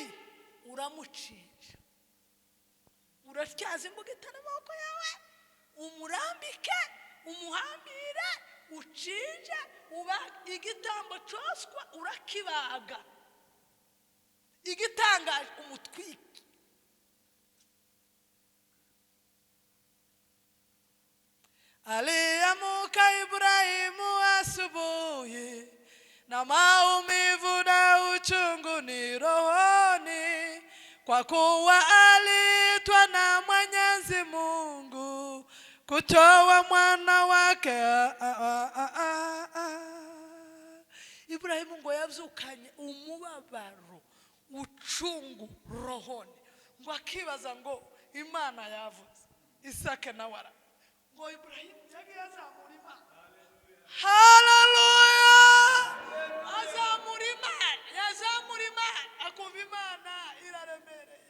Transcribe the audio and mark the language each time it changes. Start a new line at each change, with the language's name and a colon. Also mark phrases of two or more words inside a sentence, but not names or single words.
Rundi: Uramucinja. Uratyaza imbugita n'amaboko yawe, umurambike, umuhambire, ucinje, uba igitambo cyoswa, urakibaga. Igitangaje umutwike.
Swahili: Aliamuka Ibrahimu asubuhi na maumivu na uchungu ni rohoni, kwa kuwa aliitwa na Mwenyezi Mungu kutoa mwana wake.
Rundi: Ibrahimu ngo yavyukanye umubabaro,
Swahili: uchungu rohoni,
Rundi: ngo akibaza ngo Imana yavuze Isaka na wara, ngo Ibrahimu yagiye azamura Imana. Hallelujah! Azamura Imana, yazamura Imana, akumva Imana iraremereye.